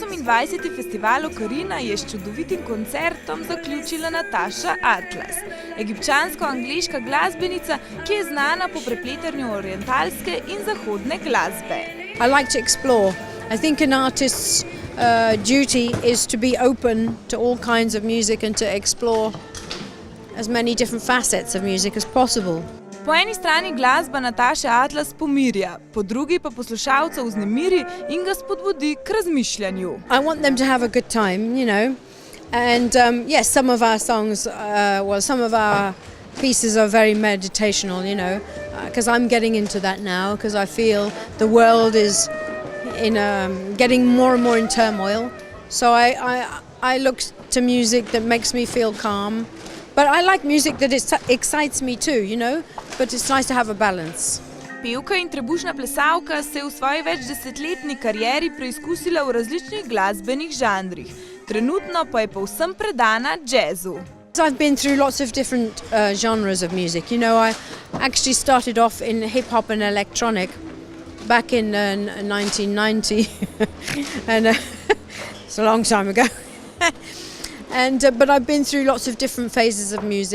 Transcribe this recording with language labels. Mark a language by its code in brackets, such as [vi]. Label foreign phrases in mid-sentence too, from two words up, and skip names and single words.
[sl] 20. festival Ocarina je s čudovitim koncertom zaključila Nataša Atlas, egipčansko-angleška glasbenica, ki je znana po prepletanju orientalske in zahodne glasbe. [en] I like to explore. I think an artist's duty is to be open to all kinds of music and to explore as many different facets of music as possible. [sl] Po eni strani glasba Nataše Atlas pomirja, po drugi pa poslušalca vznemiri in ga spodbudi k razmišljanju. [en] I want them to have a good time, you know. And yes, some of our songs, some of our pieces are very meditational, you know, because I'm getting into that now, because I feel the world is getting more and more in turmoil. So I look to music that makes me feel calm. But I like music that excites me too, you know, but it's nice to have a balance. [sl] Pevka in trebušna plesalka se je v svoji večdesetletni karieri preizkusila v različnih glasbenih žanrih. Trenutno pa je povsem predana jazzu. [en] I've been through lots of different genres of music. You know, I actually started off in hip-hop and electronic back in 1990. And it's a long time ago. But I've been through lots of different phases of music.